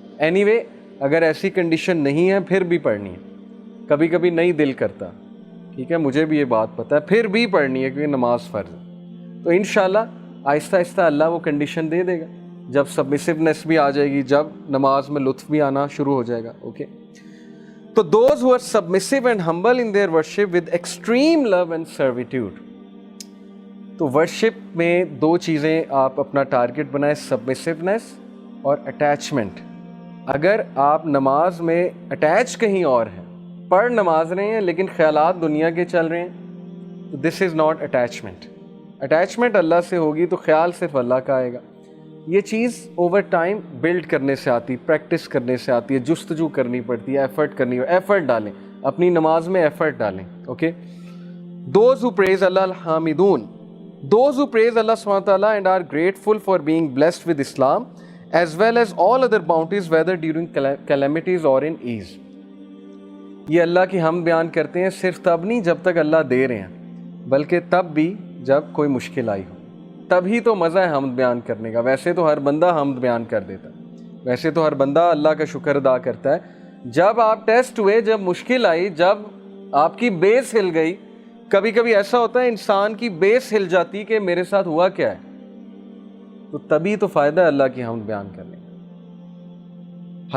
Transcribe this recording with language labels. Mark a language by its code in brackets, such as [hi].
[ur] Any way اگر ایسی condition نہیں ہے پھر بھی پڑھنی ہے. کبھی کبھی نہیں دل کرتا، ٹھیک ہے، مجھے بھی یہ بات پتہ ہے، پھر بھی پڑھنی ہے کیونکہ نماز فرض ہے. تو انشاءاللہ آہستہ آہستہ اللہ وہ کنڈیشن دے دے گا، جب سبمسیونیس بھی آ جائے گی، جب نماز میں لطف بھی آنا شروع ہو جائے گا. اوکے. [en] تو those who are submissive and humble in their worship with extreme love and servitude. [ur] تو ورشپ میں دو چیزیں آپ اپنا ٹارگٹ بنائیں، سبمسیونیس اور اٹیچمنٹ. اگر آپ نماز میں اٹیچ کہیں اور ہیں، پڑھ نماز رہے ہیں لیکن خیالات دنیا کے چل رہے ہیں، تو [en] This is not attachment. [ur] اٹیچمنٹ اللہ سے ہوگی تو خیال صرف اللہ کا آئے گا. یہ چیز اوور ٹائم بلڈ کرنے سے آتی، پریکٹس کرنے سے آتی ہے، جستجو کرنی پڑتی ہے، ایفرٹ کرنی ہے. ایفرٹ ڈالیں اپنی نماز میں، ایفرٹ ڈالیں. Okay. [en] Those who praise Allah الحامدون، those who praise Allah subhanahu wa ta'ala and are grateful for being blessed with Islam as well as all other bounties whether during calamities or in ease. [ur] یہ اللہ کی حمد بیان کرتے ہیں صرف تب نہیں جب تک اللہ دے رہے ہیں، بلکہ تب بھی جب کوئی مشکل آئی ہو. تبھی تو مزہ ہے حمد بیان کرنے کا. ویسے تو ہر بندہ حمد بیان کر دیتا ہے، ویسے تو ہر بندہ اللہ کا شکر ادا کرتا ہے. جب آپ ٹیسٹ ہوئے، جب مشکل آئی، جب آپ کی بیس ہل گئی، کبھی کبھی ایسا ہوتا ہے انسان کی بیس ہل جاتی کہ میرے ساتھ ہوا کیا ہے، تو تبھی تو فائدہ ہے اللہ کی حمد بیان کرنے کا.